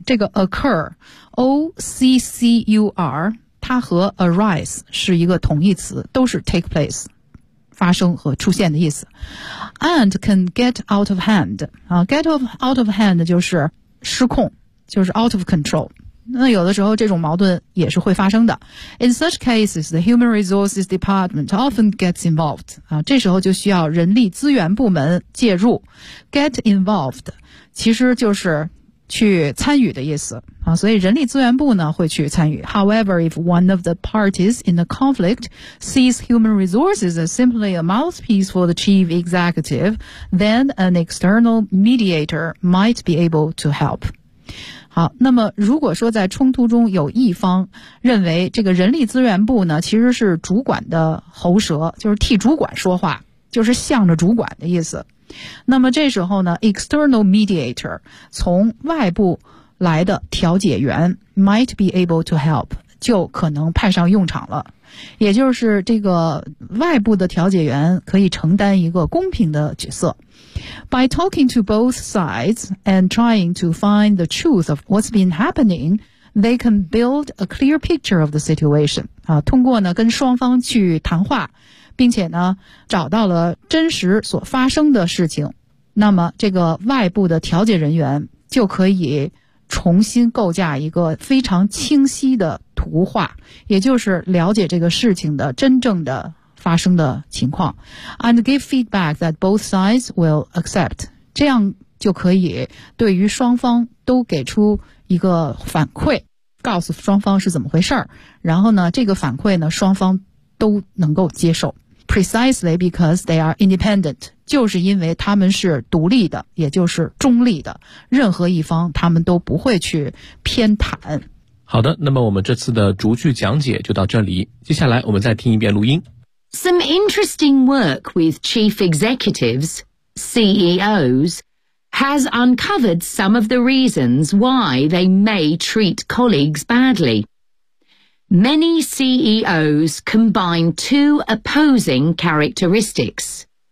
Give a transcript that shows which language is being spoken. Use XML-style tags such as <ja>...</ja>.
<zh>这个 occur, O-C-C-U-R, 它和 arise 是一个同义词，都是</zh> <en>take place,</en> <zh>发生和出现的意思。</zh> <en>And can get out of hand. Get out of hand</en> <zh>就是失控，就是</zh> <en>out of control.</en> <zh>那有的时候这种矛盾也是会发生的。</zh> <en>In such cases, the human resources department often gets involved.</en> <zh>啊，这时候就需要人力资源部门介入。</zh> <en>Get involved</en> <zh>其实就是去参与的意思啊，所以人力资源部呢会去参与。</zh> <en>However, if one of the parties in the conflict sees human resources as simply a mouthpiece for the chief executive, then an external mediator might be able to help.</en> <zh>好，那么如果说在冲突中有一方认为这个人力资源部呢其实是主管的喉舌，就是替主管说话，就是向着主管的意思，那么这时候呢 external mediator 从外部来的调解员</zh> <en>might be able to help</en> <zh>就可能派上用场了，也就是这个外部的调解员可以承担一个公平的角色。</zh> <en>By talking to both sides and trying to find the truth of what's been happening, they can build a clear picture of the situation.</en> <zh>啊，通过呢跟双方去谈话，并且呢找到了真实所发生的事情，那么这个外部的调解人员就可以重新构架一个非常清晰的图画，也就是了解这个事情的真正的发生的情况</zh> <en>and give feedback that both sides will accept.</en> <zh>这样就可以对于双方都给出一个反馈，告诉双方是怎么回事，然后呢，这个反馈呢，双方都能够接受。</zh> <en>Precisely because they are independent,</en> <zh>就是因为他们是独立的，也就是中立的，任何一方他们都不会去偏袒。好的，那么我们这次的逐句讲解就到这里，接下来我们再听一遍录音。</zh> <en>Some interesting work with chief executives, CEOs, has uncovered some of the reasons why they may treat colleagues badly. Many CEOs combine two opposing characteristics.</en>